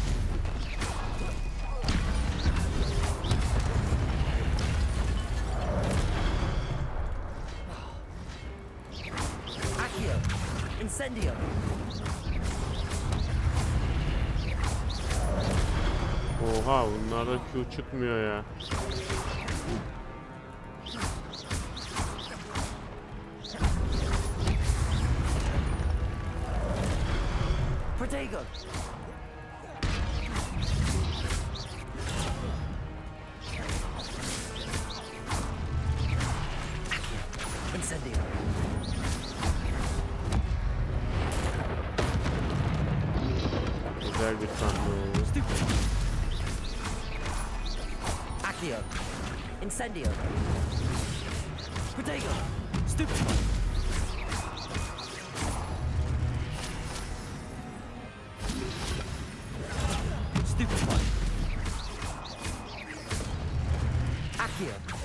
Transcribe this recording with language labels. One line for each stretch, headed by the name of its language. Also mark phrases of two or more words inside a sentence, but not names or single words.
Turkish: Accio! Incendio! Oha bunlarda Q çıkmıyor ya. Protego! Incendio! Güzel bir sahne oldu. Accio! Incendio! Protego! Stupefy! Stupefy! Accio!